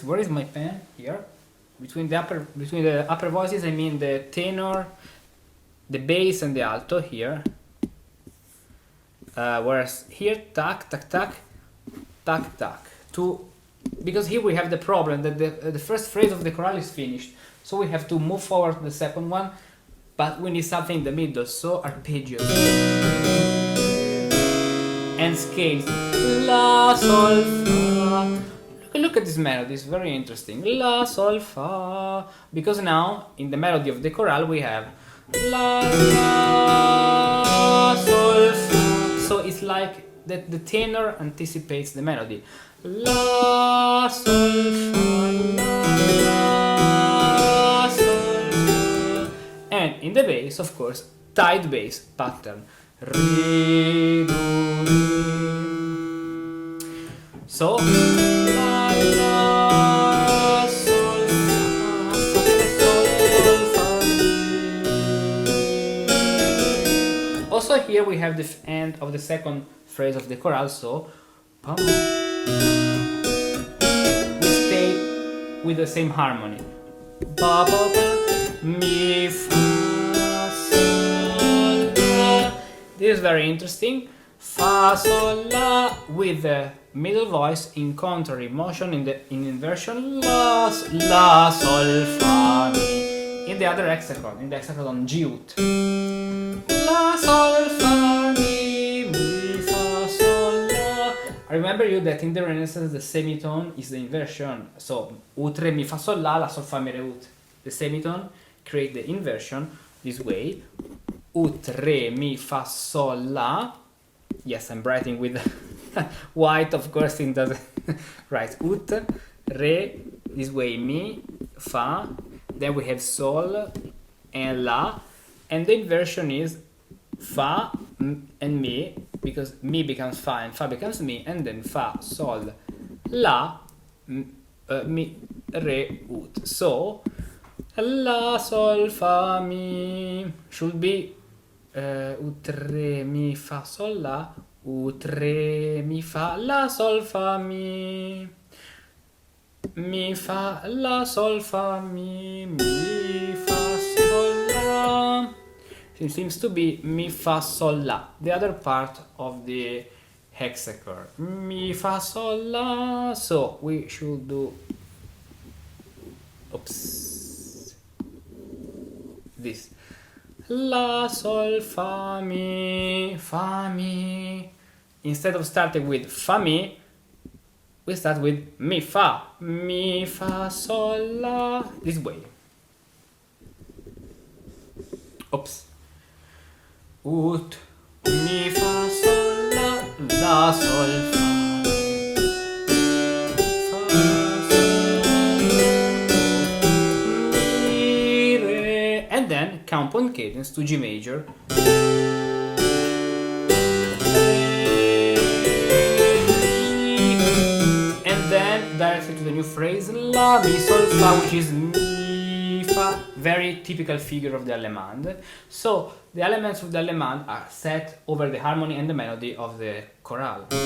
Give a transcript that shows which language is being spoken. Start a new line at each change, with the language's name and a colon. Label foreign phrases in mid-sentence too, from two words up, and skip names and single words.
English: Where is my pen? Here. Between the upper voices, I mean the tenor, the bass and the alto here, whereas here tac tac tac tac tac. Because here we have the problem that the first phrase of the chorale is finished, so we have to move forward to the second one, but we need something in the middle, so arpeggios and scales. La sol fa. Look at this melody, it's very interesting. La sol fa, because now in the melody of the chorale we have la la sol fa, so it's like that the tenor anticipates the melody. La sol fa, la sol fa, and in the bass, of course, tight bass pattern. Re, do, re. So la la sol fa, sol fa. Also here we have the end of the second phrase of the chorale, so we stay with the same harmony. Ba, ba, ba, mi, fa, sol, la. This is very interesting. Fa, sol, la, with the middle voice in contrary motion, in inversion. La, la, sol, fa, mi. In the other hexachord, in the hexachord on G ut. La, sol, fa, mi, fa, sol, la. I remember you that in the Renaissance the semitone is the inversion. So ut, re, mi, fa, sol, la, sol, fa, mi, re, ut. The semitone create the inversion this way. Ut, re, mi, fa, sol, la. Yes, I'm writing with white, of course it doesn't. Right, ut, re, this way, mi, fa. Then we have sol and la, and the inversion is fa and mi, because mi becomes fa and fa becomes mi, and then fa, sol, la, mi, re, ut. So la, sol, fa, mi should be ut, re, mi, fa, sol, la, ut, re, mi, fa, la, sol, fa, mi fa, la, sol, fa, mi fa, sol, la. It seems to be mi, fa, sol, la, the other part of the hexachord. Mi, fa, sol, la. So we should do, oops, this. La, sol, fa, mi, fa, mi. Instead of starting with fa, mi, we start with mi, fa, sol, la, this way. Oops. Ut, mi, fa, sol, la, sol, fa, mi, re, and then counterpoint cadence to G major. Directly to the new phrase la, mi, sol, fa, which is mi, fa, very typical figure of the Allemande. So the elements of the Allemande are set over the harmony and the melody of the chorale.